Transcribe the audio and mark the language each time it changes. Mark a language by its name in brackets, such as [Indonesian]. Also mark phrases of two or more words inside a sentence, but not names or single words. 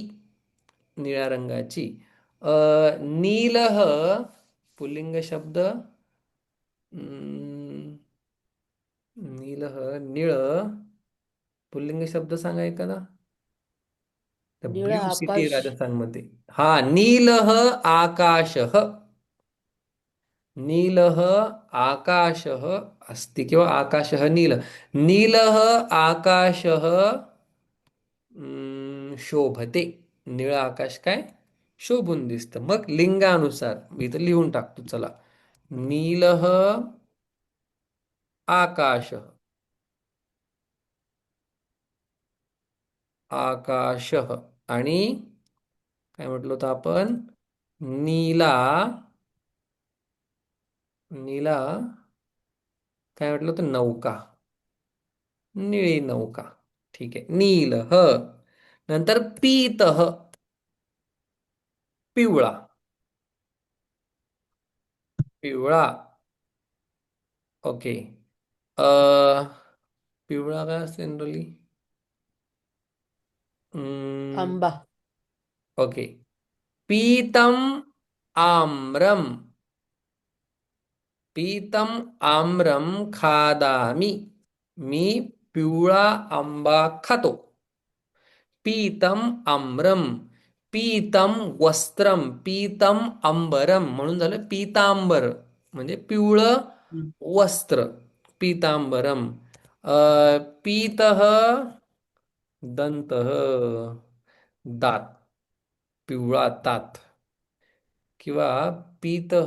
[Marathi] निळ्या रंगाची. नीलह पुल्लिंग शब्द. अं, नीलह निळ. पुल्लिंग शब्द सांगा एखादा. निळा [English] blue city [Marathi] आकाश. राजस्थानमध्ये. हा. [Sanskrit] नीलह आकाशः. नीलः आकाशः अस्ति किंवा आकाशः नील. नीलः आकाशः शोभते. [Marathi] निळं आकाश काय शोभून दिसतं. मग लिंगानुसार मी इथं लिहून टाकतो चला. [Sanskrit] नीलः आकाशः. आकाशः. [Marathi] आणि काय म्हटलं होतं आपण? नीला नीला काय म्हटलं होतं? नौका. निळी नौका. ठीक आहे. नील ह. नंतर पीत ह. पिवळा. पिवळा. ओके. अ पिवळा काय असते जनरली? आंबा. ओके. [Sanskrit] पीतम आम्रम. पीतम आम्रम खादामी. [Marathi] मी पिवळा आंबा खातो. [Sanskrit] पीतम आम्रम. पीतम वस्त्रम. पीतम अंबरम [Marathi] म्हणून झालं पीतांबर. म्हणजे पिवळं हम्म. [Sanskrit] वस्त्र. पीतांबरम. पीतः दंतः. [Marathi] दात. पिवळा दात. किंवा पीतः.